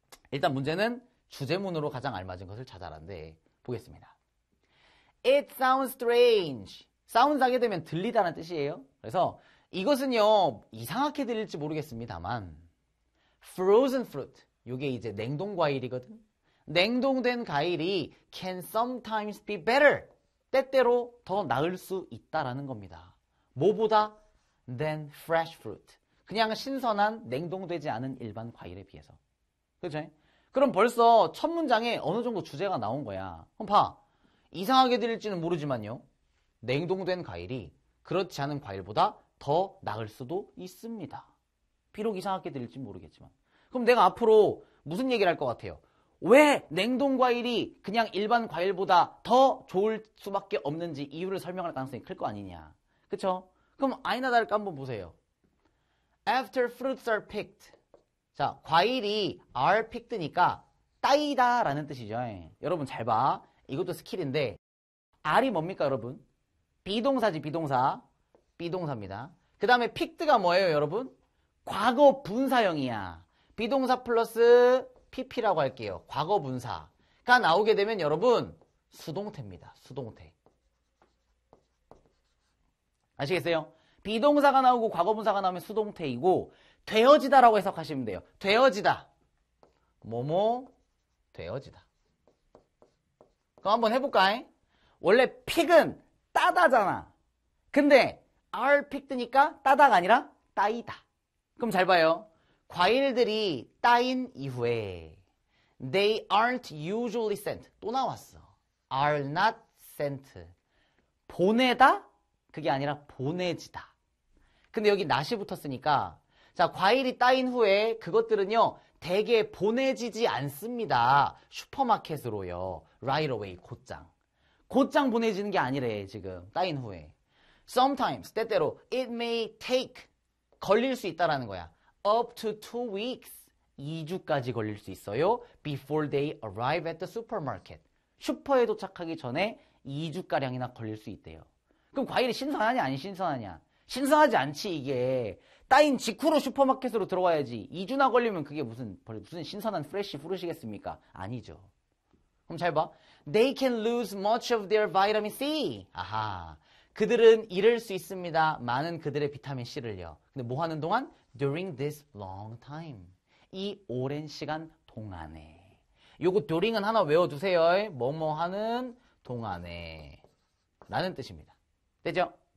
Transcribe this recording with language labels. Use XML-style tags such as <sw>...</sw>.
<ko>일단 문제는 주제문으로 가장 알맞은 것을 찾아라는데 보겠습니다.</ko> <en>It sounds strange.</en> <ko>sounds 하게 되면 들리다는 뜻이에요. 그래서 이것은요, 이상하게 들릴지 모르겠습니다만</ko> <en>frozen fruit,</en> <ko>이게 이제 냉동 과일이거든. 냉동된 과일이</ko> <en>can sometimes be better.</en> <ko>때때로 더 나을 수 있다라는 겁니다. 뭐보다?</ko> <en>than fresh fruit.</en> <ko>그냥 신선한 냉동되지 않은 일반 과일에 비해서. 그렇죠? 그럼 벌써 첫 문장에 어느 정도 주제가 나온 거야. 그럼 봐. 이상하게 들릴지는 모르지만요. 냉동된 과일이 그렇지 않은 과일보다 더 나을 수도 있습니다. 비록 이상하게 들릴지 모르겠지만. 그럼 내가 앞으로 무슨 얘기를 할 것 같아요? 왜 냉동 과일이 그냥 일반 과일보다 더 좋을 수밖에 없는지 이유를 설명할 가능성이 클 거 아니냐. 그쵸? 그럼 아니나 다를까 한번 보세요.</ko> <en>After fruits are picked.</en> <ko>자, 과일이</ko> <en>are picked</en> <ko>니까 따이다 라는 뜻이죠. 여러분 잘 봐. 이것도 스킬인데 R이 뭡니까 여러분? 비동사지 비동사. 비동사입니다. 그 다음에 picked가 뭐예요 여러분? 과거 분사형이야. 비동사 플러스 pp라고 할게요. 과거 분사가 나오게 되면 여러분 수동태입니다. 수동태. 아시겠어요? 비동사가 나오고 과거 분사가 나오면 수동태이고 되어지다라고 해석하시면 돼요. 되어지다. 뭐뭐 되어지다. 그럼 한번 해볼까? 원래 픽은 따다잖아. 근데</ko> <en>are picked</en> <ko>니까 따다가 아니라 따이다. 그럼 잘 봐요. 과일들이 따인 이후에</ko> <en>they aren't usually sent.</en> <ko>또 나왔어.</ko> <en>are not sent.</en> <ko>보내다? 그게 아니라 보내지다. 근데 여기 not이 붙었으니까 자, 과일이 따인 후에 그것들은요 대개 보내지지 않습니다. 슈퍼마켓으로요.</ko> <en>right away, 곧장.</en> <ko>곧장 보내지는 게 아니래 지금 따인 후에.</ko> <en>Sometimes,</en> <ko>때때로</ko> <en>it may take,</en> <ko>걸릴 수 있다라는 거야.</ko> <en>Up to 2 weeks,</en> <ko>2주까지 걸릴 수 있어요.</ko> <en>Before they arrive at the supermarket.</en> <ko>슈퍼에 도착하기 전에 2주가량이나 걸릴 수 있대요. 그럼 과일이 신선하냐 안 신선하냐? 신선하지 않지 이게. 따인 직후로 슈퍼마켓으로 들어와야지. 2주나 걸리면 그게 무슨 신선한 프레쉬 프루시겠습니까? 아니죠. 그럼 잘 봐.</ko> <en>They can lose much of their vitamin C.</en> <ko>아하. 그들은 잃을 수 있습니다. 많은 그들의 비타민 C를요. 근데 뭐 하는 동안?</ko> <en>During this long time.</en> <ko>이 오랜 시간 동안에. 요거 during은 하나 외워두세요. 뭐뭐 하는 동안에. 라는 뜻입니다. 됐죠?</ko>